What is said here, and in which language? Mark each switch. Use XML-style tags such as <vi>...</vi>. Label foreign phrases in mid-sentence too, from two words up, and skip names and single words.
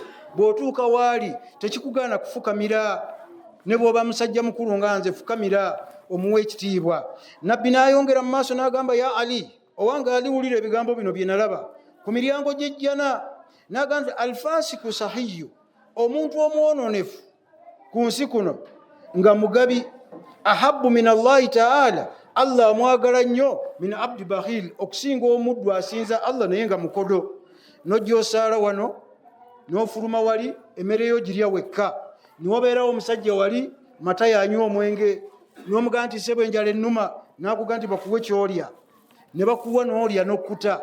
<lg>Bw'otuuka waali tekikugaana kufukamira, ne bw'oba musajja mukulu nga nze fukamira omuwa ekitiibwa. Nabbi n'ayongera mu maaso n'agamba, ya Ali, owange Ali, wulira ebigambo bino bye nalaba ku miryango gy'ejjana. N'agamba</lg> <ar>الفاسق السخي,</ar> <lg>omuntu omwononefu ku nsi kuno nga mugabi,</lg> <ar>أحب من الله تعالى,</ar> <lg>Allah amwagala nnyo,</lg> <ar>من عبد بخيل,</ar> <lg>okusinga omuddu asinza Allah naye nga mukodo. Nojja osaala wano n'ofuluma wali emmere yo girya wekka, niwabeerawo omusajja wali mata yanywa omwenge, n'omugaa nti sebo enjala ennuma, n'akuga nti bakuwe kyolya, ne bakuwa n'olya n'okkuta.</lg>